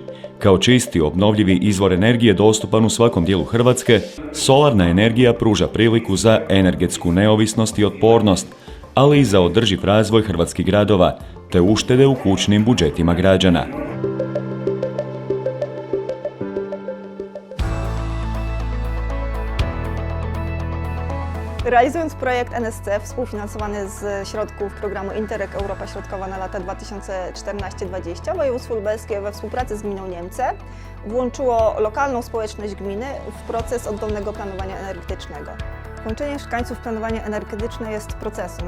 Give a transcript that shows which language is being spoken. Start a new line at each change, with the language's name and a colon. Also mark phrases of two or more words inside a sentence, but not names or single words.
Croatian: Kao čisti obnovljivi izvor energije dostupan u svakom dijelu Hrvatske, solarna energija pruža priliku za energetsku neovisnost i otpornost, ali i za održiv razvoj hrvatskih gradova, te uštede u kućnim budžetima građana.
Polish: Realizując projekt ENES CE współfinansowany z środków programu Interreg Europa Środkowa na lata 2014-2020, województwo lubelskie we współpracy z gminą Niemce włączyło lokalną społeczność gminy w proces oddolnego planowania energetycznego. Włączenie mieszkańców w planowanie energetyczne jest procesem.